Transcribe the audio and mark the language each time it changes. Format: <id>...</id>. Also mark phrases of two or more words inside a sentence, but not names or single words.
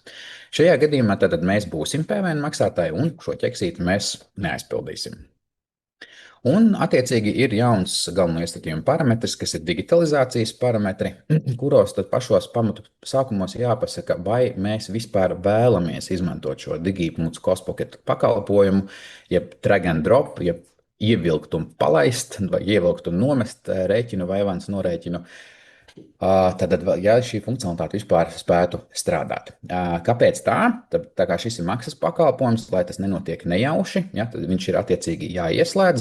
<lv>Šajā gadījumā tad mēs būsim PVN maksātāji un šo ķeksīti mēs neaizpildīsim. Un, attiecīgi, ir jauns galveno iestatījuma parametrs, kas ir digitalizācijas parametri, kuros tad pašos pamatu sākumos jāpasaka, vai mēs vispār vēlamies izmantot šo Digi.Kostpocket pakalpojumu, jeb</lv> <en>drag and drop,</en> <lv>jeb ievilkt un palaist, vai ievilkt un nomest rēķinu vai avansu norēķinu. Tad, ja šī funkcionalitāte vispār spētu strādāt. Kāpēc tā? Tā kā šis ir maksas pakalpojums, lai tas nenotiek nejauši, ja, tad viņš ir attiecīgi jāieslēdz.</lv>